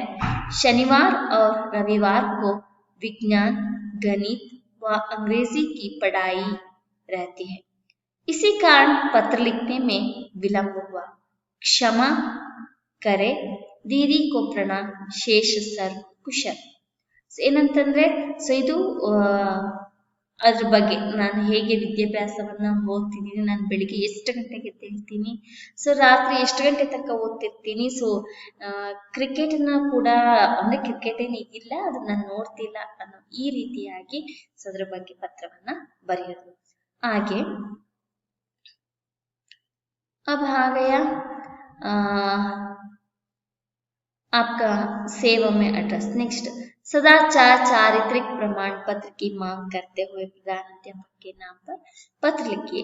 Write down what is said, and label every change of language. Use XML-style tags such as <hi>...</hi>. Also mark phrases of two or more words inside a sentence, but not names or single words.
<hi>शनिवार और रविवार को विज्ञान, गणित व अंग्रेजी की पढ़ाई रहती है. इसी कारण पत्र लिखने में विलंब हुआ. क्षमा करे. दीदी को प्रणाम. शेष सर कुशल.</hi> <kn>ಏನಂತಂದ್ರೆ ಸೊ ಇದು ಅದ್ರ ಬಗ್ಗೆ ನಾನು ಹೇಗೆ ವಿದ್ಯಾಭ್ಯಾಸವನ್ನ ಓದ್ತಿದ್ದೀನಿ, ನಾನು ಬೆಳಿಗ್ಗೆ ಎಷ್ಟು ಗಂಟೆಗೆ ಎದ್ದೇಳ್ತೀನಿ, ಸೊ ರಾತ್ರಿ ಎಷ್ಟು ಗಂಟೆ ತನಕ ಓದ್ತಿರ್ತೀನಿ, ಸೊ ಕ್ರಿಕೆಟ್ನ ಕೂಡ ಅಂದ್ರೆ ಕ್ರಿಕೆಟ್ ಏನು ಇಲ್ಲ ಅದನ್ನ ನಾನು ನೋಡ್ತಿಲ್ಲ ಅನ್ನೋ ಈ ರೀತಿಯಾಗಿ ಸೊ ಅದ್ರ ಬಗ್ಗೆ ಪತ್ರವನ್ನ ಬರೆಯೋದು.</kn> <hi>ಹಾಗೆ अब आ गया आपका सेवा में एड्रेस. नेक्स्ट सदाचार चारित्रिक प्रमाण पत्र की मांग करते हुए प्रधानाध्यापक के नाम पर पत्र लिखिए.</hi>